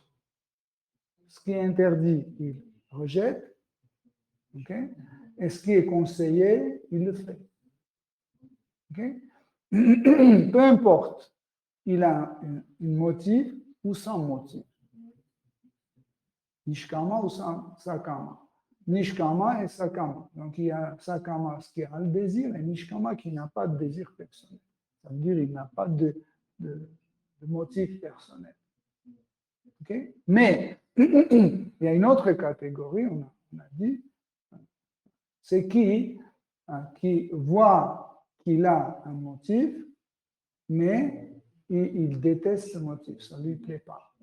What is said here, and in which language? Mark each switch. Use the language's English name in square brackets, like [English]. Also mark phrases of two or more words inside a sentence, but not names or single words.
[French] Ce qui est interdit, il rejette. Okay? Et ce qui est conseillé, il le fait. Okay? Peu importe, il a un motif ou sans motif. Nishkama ou sakama. Nishkama et Sakama. Donc il y a Sakama qui a le désir et Nishkama qui n'a pas de désir personnel. Ça veut dire qu'il n'a pas de motif personnel. Okay? Mais il y a une autre catégorie, on a dit, c'est qui voit qu'il a un motif, mais il déteste ce motif, ça ne lui plaît pas.